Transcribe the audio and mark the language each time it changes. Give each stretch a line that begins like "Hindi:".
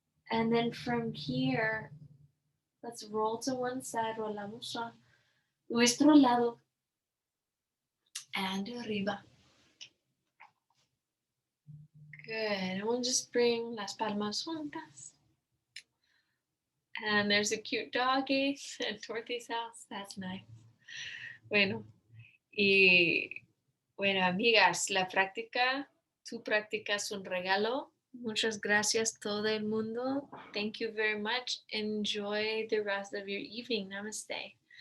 English: And then from here, let's roll to one side,
Spanish: rolamos a nuestro lado
English: and
Spanish: arriba.
English: Good. And we'll just bring
Spanish: las palmas juntas.
English: And there's a cute doggy at Dorothy's house. That's nice.
Spanish: Bueno, y bueno, amigas, la práctica, tu práctica es un regalo. Muchas gracias todo el mundo.
English: Thank you very much. Enjoy the rest of your evening. Namaste.